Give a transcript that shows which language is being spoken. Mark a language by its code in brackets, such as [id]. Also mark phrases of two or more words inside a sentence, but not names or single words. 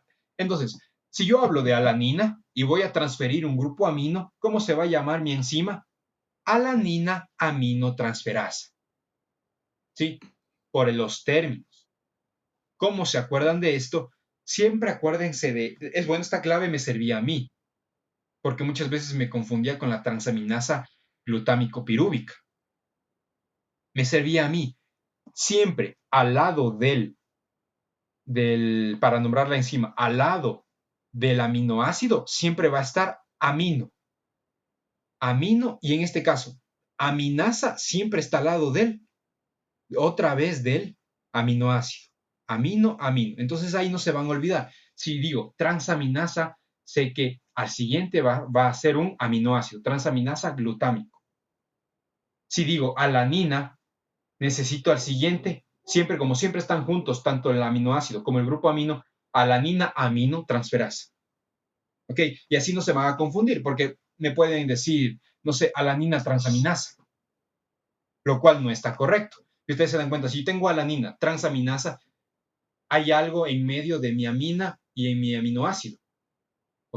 [es] Entonces, si yo hablo de alanina y voy a transferir un grupo amino, ¿cómo se va a llamar mi enzima? Alanina aminotransferasa, ¿sí? Por los términos. ¿Cómo se acuerdan de esto? Siempre acuérdense es bueno, esta clave me servía a mí, porque muchas veces me confundía con la transaminasa glutámico pirúvica. Me servía a mí. Siempre al lado para nombrar la enzima, al lado del aminoácido, siempre va a estar amino. Amino, y en este caso, aminasa siempre está al lado otra vez del aminoácido. Amino, amino. Entonces ahí no se van a olvidar. Si digo transaminasa, sé que al siguiente va a ser un aminoácido, transaminasa glutámico. Si digo alanina, necesito al siguiente, siempre como siempre están juntos, tanto el aminoácido como el grupo amino, alanina amino transferasa. ¿Ok? Y así no se van a confundir, porque me pueden decir, no sé, alanina transaminasa, lo cual no está correcto. Y ustedes se dan cuenta, si yo tengo alanina transaminasa, hay algo en medio de mi amina y en mi aminoácido. ¿Ok?